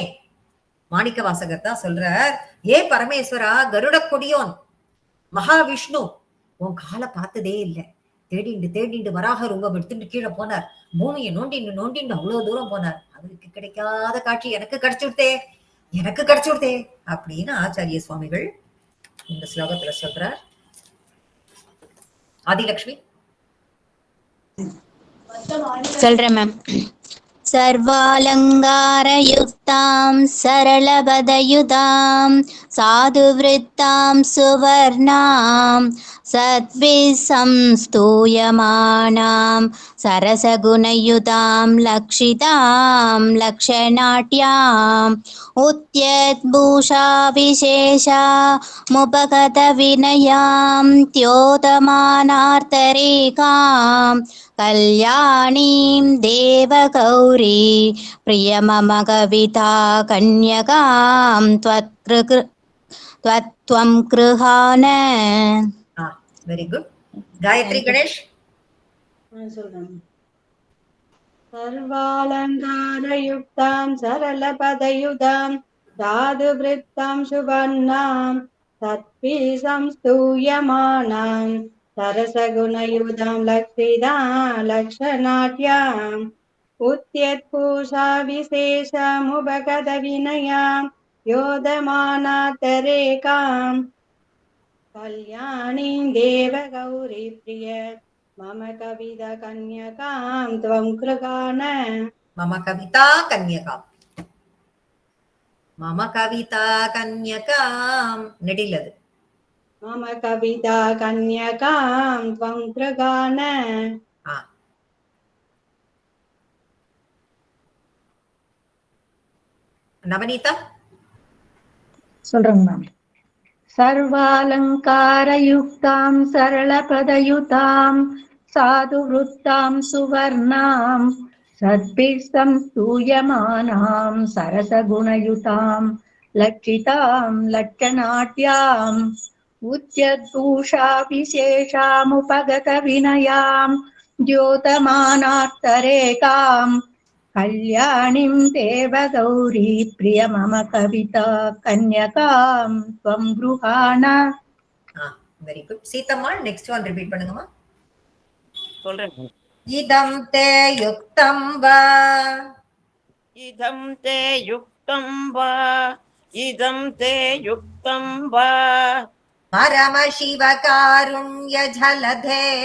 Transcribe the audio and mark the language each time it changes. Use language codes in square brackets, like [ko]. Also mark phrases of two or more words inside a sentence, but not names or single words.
[ta] மாணிக்க வாசகர் தான் சொல்றார், ஏ பரமேஸ்வரா கருட கொடியோன் மகாவிஷ்ணு உன் காலை பார்த்ததே இல்லை, தேடிண்டு வராக ரூபம் எடுத்துட்டு கீழே போனார், பூமியை நோண்டிண்டு அவ்வளவு தூரம் போனார், அவருக்கு கிடைக்காத காட்சி எனக்கு கிடைச்சுடுதே அப்படின்னு ஆச்சாரிய சுவாமிகள் இந்த ஸ்லோகத்துல சொல்றார். ஆதிலட்சுமி சொல்றேன் மேம். [sa] सर्वालङ्कारयुक्तां सरलपदयुतां साधुवृत्तां सुवर्णां सद्भिसंस्तूयमानां सरसगुणयुतां लक्षितां लक्षणाट्याम् उत्यद्भूषा विशेषा मुपगतविनयां त्योतमानार्तरेकां कल्याणीं देवगौरी प्रियमम कविता कन्यकां त्वं गृहाण. [en] very good. காயத்ரி கணேஷ் [sa] சொல்றேன். सर्वालङ्कारयुक्तां सरलपदयुतां साधुवृत्तां सुवर्णां सत्पि संस्तूयमानां सरसगुणयुधां लक्षितां लक्षणाट्याम् उत्यत्पूषा विशेषमुपगतविनयां योधमानातरेकाम् कल्याणीं देवगौरीप्रिय मम कविता कन्यकां त्वं कृगान मम कविता कन्यकाम् मम कविता कन्यकाम् நெடிலது मम कविता कन्यकां त्वं कृगान [ta] ஆ நவநீதா சொல்றேங்க மேம். [sa] सर्वालङ्कारयुक्तां सरलपदयुतां साधुवृत्तां सुवर्णां सद्भिः संस्तूयमानां सरसगुणयुतां लक्षितां लक्षणाट्याम् उच्यद्भूषा विशेषामुपगतविनयां द्योतमानार्तरेकाम् कल्याणीं देवगौरी प्रिय मम कविता कन्यकां त्वं गृहाण [en] very good சீதம்மா next one repeat பண்ணுங்கம்மா [ta] சொல்றேன். [sa] इदं ते युक्तं वा इदं ते युक्तं वा इदं ते युक्तं वा परमशिव कारुण्य जलधे